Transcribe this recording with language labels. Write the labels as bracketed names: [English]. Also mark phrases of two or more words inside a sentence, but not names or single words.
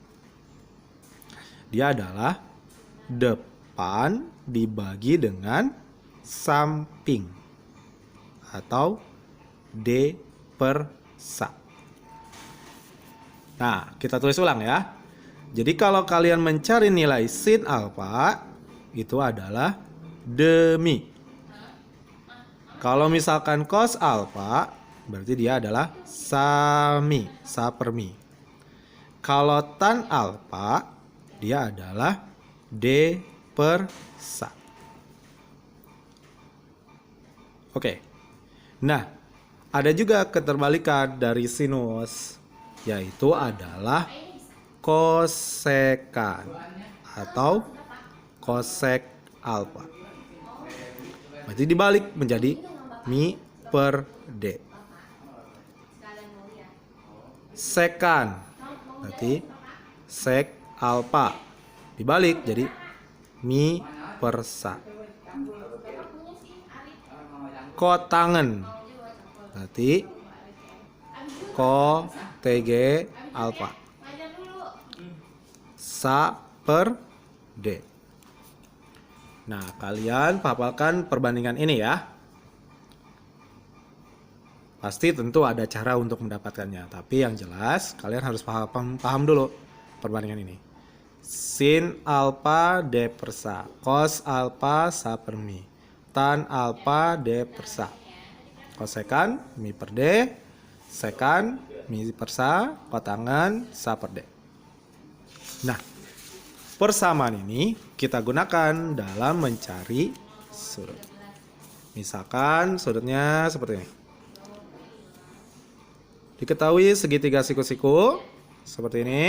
[Indonesian] Dia adalah depan dibagi dengan samping atau D per sa. Nah, kita tulis ulang ya. Jadi kalau kalian mencari nilai sin alfa, itu adalah demi. Kalau misalkan cos alfa, berarti dia adalah sami, sa per mi. Kalau tan alfa, dia adalah D per sa. Oke. Nah, ada juga keterbalikan dari sinus, yaitu adalah kosekan atau kosek alfa. Berarti dibalik menjadi mi per D. Sekan berarti sek alfa, dibalik jadi mi per sa. Kotangen berarti ko tg alfa, sa per D. Nah, kalian hafalkan perbandingan ini ya. Pasti tentu ada cara untuk mendapatkannya, tapi yang jelas kalian harus paham dulu perbandingan ini. Sin alfa D per sa, cos alfa sa per mi, tan alfa D per sa, kosekan mi per D, sekan mi per sa, kotangen sa per D. Nah, persamaan ini kita gunakan dalam mencari sudut. Misalkan sudutnya seperti ini. Diketahui segitiga siku-siku seperti ini.